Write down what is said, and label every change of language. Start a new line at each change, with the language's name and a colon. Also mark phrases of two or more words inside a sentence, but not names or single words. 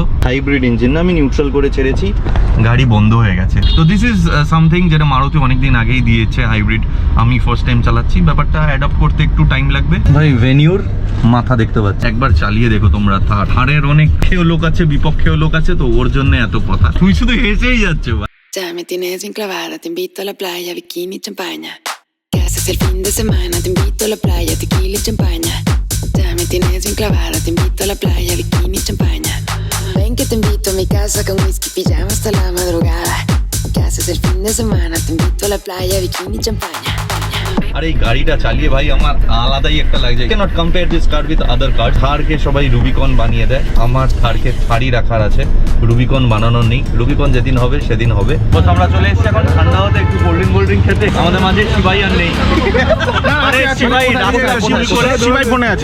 English: hybrid engine
Bangla: না, আমি নিউট্রাল করে ছেড়েছি, গাড়ি বন্ধ হয়ে গেছে। তো
English: this is something
Bangla: যেটা মারুতি অনেকদিন আগেই দিয়েছে হাইব্রিড, আমি
English: first time
Bangla: চালাচ্ছি। ব্যাপারটা অ্যাডাপ্ট করতে একটু টাইম লাগবে। ভাই ভেনিউর মাথা দেখতে পাচ্ছি, একবার চালিয়ে দেখো তোমরা। থারের অনেক লোক আছে, বিপক্ষেও লোক আছে, তো ওর জন্য এত কথা। তুই শুধু হেসেই যাচ্ছে।
Spanish: Ya me tienes enclavada, te invito a la playa, bikini, champaña. ¿Qué haces el fin de semana? Te invito a la playa, tequila y champaña. Ya me tienes enclavada, te invito a la playa, bikini, champaña. Ven que te invito a mi casa con whisky, pijama hasta la madrugada. ¿Qué haces el fin de semana? Te invito a la playa, bikini, champaña.
Bangla: আর এই গাড়িটা চালিয়ে ভাই আমার আলাদাই একটা লাগছে।
English: can't compare this car with other car.
Bangla: থারকে সবাই রুবিকন বানিয়ে দেয়, আমার থারকে থারই রাখার আছে, রুবিকন বানানোর নেই। রুবিকন যেদিন হবে সেদিন হবে। তো আমরা চলে এসেছি এখন ঠান্ডা হতে একটু
English: cold drink
Bangla: খেতে। আমাদের মাঝে শিবাই আর নেই। আরে শিবাই ফোনে আছে।